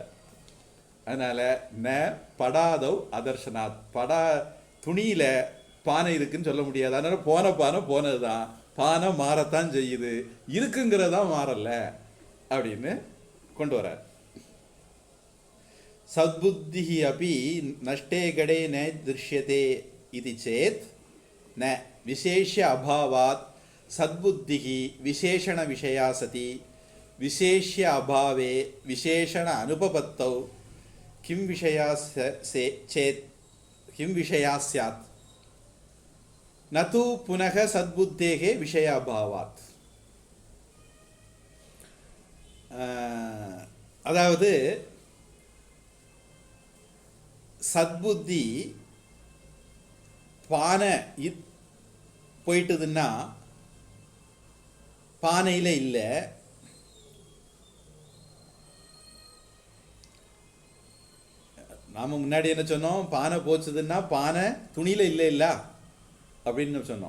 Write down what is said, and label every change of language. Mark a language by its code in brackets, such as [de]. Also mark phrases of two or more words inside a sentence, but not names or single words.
[ta] அதனால [sa] न पटादौ अदर्शनात्, [ta] துணியில பானை இருக்குன்னு சொல்ல முடியாது. அதனால போன பானை போனதுதான், பானை மாறத்தான் செய்யுது, இருக்குங்கிறதா மாறல அப்படின்னு கொண்டு வர. [sa] சத்புத்தி அப்படி नष्टे घटे न दृश्यते इति चेत् न विशेष्य अभावात् सद्बुद्धिः विशेषणविषया सति विशेष्य अभावे विशेषण अनुपपत्तौ किं विषया चेत् किं विषया स्यात् न तु पुनः सद्बुद्धेः विषयाभावात्. [ta] அதாவது சத்புத்தி பானை போயிட்டுதுன்னா பானையில் இல்லை, நாம் முன்னாடி என்ன சொன்னோம், பானை போச்சுதுன்னா பானை துணியில் இல்லை அப்படின்னு சொன்னோம்.